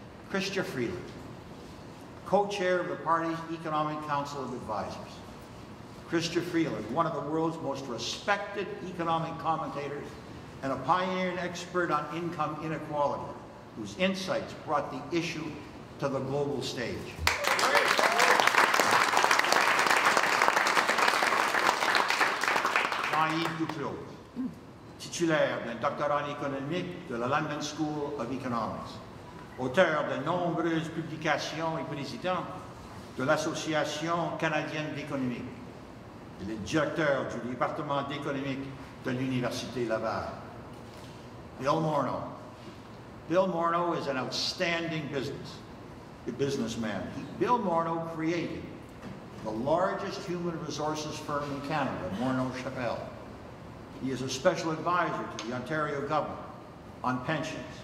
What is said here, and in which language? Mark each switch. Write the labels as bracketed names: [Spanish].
[English] Chrystia Freeland, co-chair of the party's Economic Council of Advisors. Chrystia Freeland, one of the world's most respected economic commentators and a pioneering expert on income inequality, whose insights brought the issue to the global stage. [French] Jean-Yves Duclos, titulaire d'un doctorat en économique de la London School of Economics, auteur de nombreuses publications et président de l'Association canadienne d'économie. Il est directeur du département d'économique de l'Université Laval. [English] Bill Morneau. Bill Morneau is an outstanding businessman. Bill Morneau created the largest human resources firm in Canada, Morneau Chapelle. He is a special advisor to the Ontario government on pensions.